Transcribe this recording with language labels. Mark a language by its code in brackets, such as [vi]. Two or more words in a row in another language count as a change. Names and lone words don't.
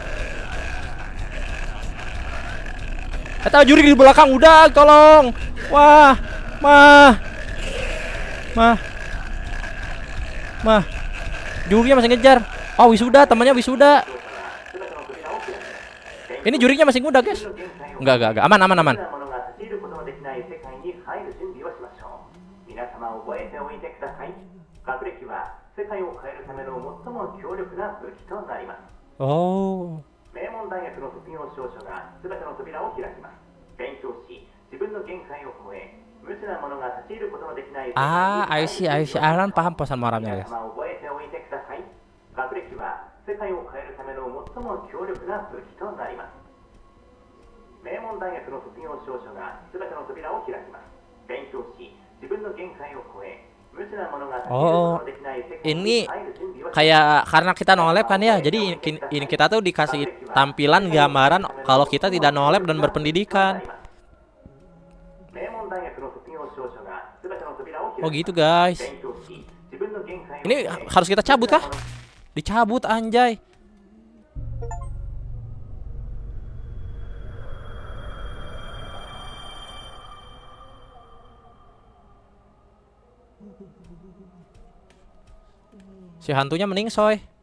[id] Kata juri di belakang udah, tolong. Wah, mah. Jurinya masih ngejar. Oh, wisuda, temannya wisuda. Ini jurinya masih muda, guys. Enggak. Aman. [ja] 無知なものが立ち入ることのできない世界に入る準備をしましょう。皆様覚えておいてください。学歴は世界を変えるための最も強力な武器となります。 [id] Oh. [ja] 名門大学の卒業証書が全ての扉を開きます。勉強し、自分の限界を超え、無知なものが立ち入ることのできない世界に [en] I see. [id] Alan paham pesan moralnya, [ja] 皆 [id] guys. [ja] 様覚えておいてください。学歴は世界を変えるための最も強力な武器となります。名門大学の卒業証書が全ての扉を開きます。勉強し、自分の限界を超え、無知なものが立ち入ることのできない世界に入る準備をします。 [id] Kayak karena kita nolep kan ya, jadi ini kita tuh dikasih tampilan gambaran kalau kita tidak nolep dan berpendidikan. Oh gitu guys. Ini harus kita cabut kah? Dicabut anjay. Si hantunya meningsoy.